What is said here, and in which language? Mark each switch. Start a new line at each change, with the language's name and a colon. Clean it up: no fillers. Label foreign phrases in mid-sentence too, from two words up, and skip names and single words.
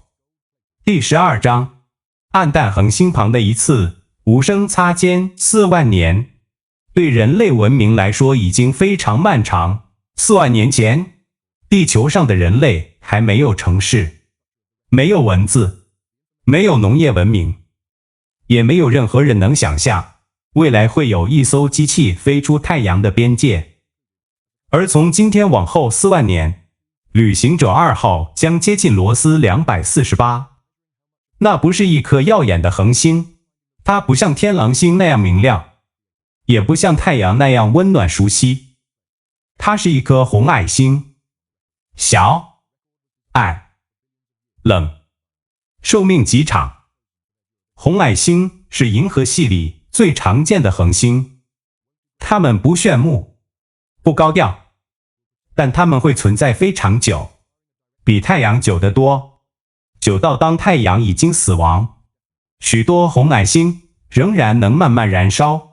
Chinese: 第12章，暗淡恆星旁的一次無聲擦肩。4萬年對人類文明來說已經非常漫長。4萬年前，地球上的人類還沒有城市，沒有文字，沒有農業文明，也沒有任何人能想象未來會有一艘機器飛出太陽的邊界。而從今天往後4萬年，旅行者2號將接近羅斯248。那不是一顆耀眼的恆星，它不像天狼星那樣明亮，也不像太陽那樣溫暖熟悉。它是一顆紅矮星，小、暗、冷，壽命極長。紅矮星是銀河系裡最常見的恆星，它們不炫目，不高調，但它們會存在非常久，比太陽久得多，久到當太陽已經死亡，許多紅矮星仍然能慢慢燃燒。